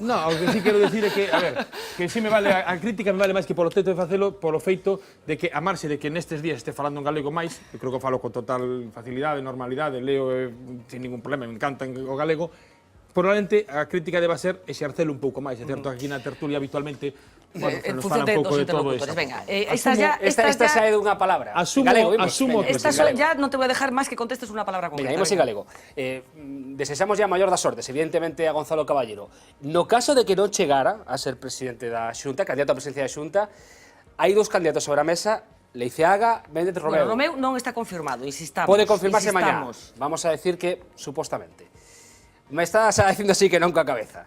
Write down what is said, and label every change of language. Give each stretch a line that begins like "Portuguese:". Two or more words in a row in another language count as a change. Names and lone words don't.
Galician: No, o que sí quero decir é que, a ver, que si me vale, a crítica me vale máis que polo teito de facelo, polo feito de que, a marxe de que nestes días este falando en galego máis, eu creo que falo con total facilidade, normalidade, leo sin ningún problema, me encanta o galego, probablemente a crítica deba ser exercelo un pouco máis. É certo que aquí na tertulia habitualmente nos fala un pouco de todo isto. Venga, esta xa é dunha palabra. Asumo
Spanish: esta ya no te voy a dejar más que contestes una palabra concreta.
Galician: Venga, imos en galego. Desexamos ya a maior das sortes, evidentemente, a Gonzalo Caballero. No caso de que non chegara a ser presidente da Xunta, candidato a presidencia da Xunta, hai dous candidatos sobre a mesa, Leiceaga, Méndez Romeu. Bueno, Romeu non está confirmado, insistamos. Pode confirmarse mañá.
Spanish: Vamos a decir que,
Galician: supostamente. Me estás dicindo así que non coa cabeza.